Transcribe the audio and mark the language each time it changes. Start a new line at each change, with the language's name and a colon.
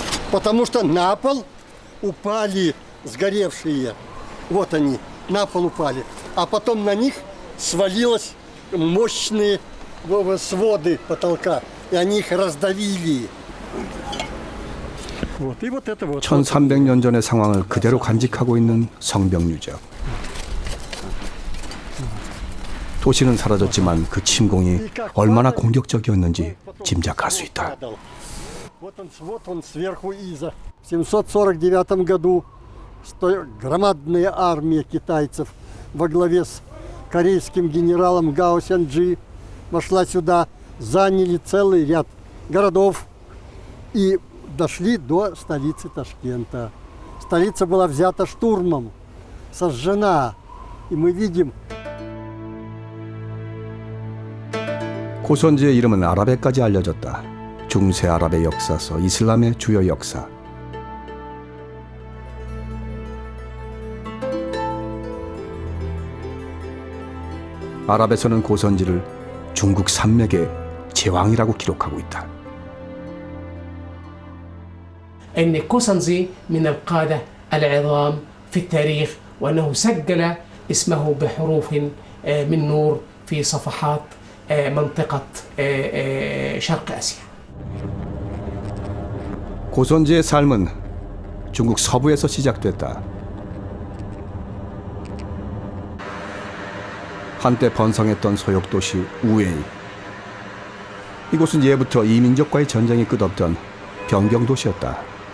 Russian: Потому что на пол упали сгоревшие. Вот они, на пол упали. А потом на них свалилось мощные своды потолка. И они их раздавили. Вот, и вот это вот.
Korean: 1300년 전의 상황을 그대로 간직하고 있는 성벽유적. 도시는 사라졌지만 그 침공이 얼마나 공격적이었는지 짐작할 수 있다.
Russian: Вот он сверху Иза. В 749 году громадная армия китайцев во главе с корейским генералом Гао Сянджи вошла сюда, заняли целый ряд городов и дошли до столицы Ташкента. Столица была взята штурмом, сожжена. И мы видим.
Korean: 고선지의 이름은 아랍에까지 알려졌다. 중세 아랍의 역사서, 이슬람의 주요 역사. 아랍에서는 고선지를 중국 산맥의 제왕이라고 기록하고 있다.
Arabic: أن كوسنزي من القادة العظام في التاريخ وأنه سجل اسمه بحروف من نور في صفحات منطقة شرق آسيا.
Korean: 고선지의 삶은 중국 서부에서 시작됐다. 한때 번성했던 소욕도시 우웨이. 이곳은 예부터 이민족과의 전쟁이 끝없던 변경도시였다.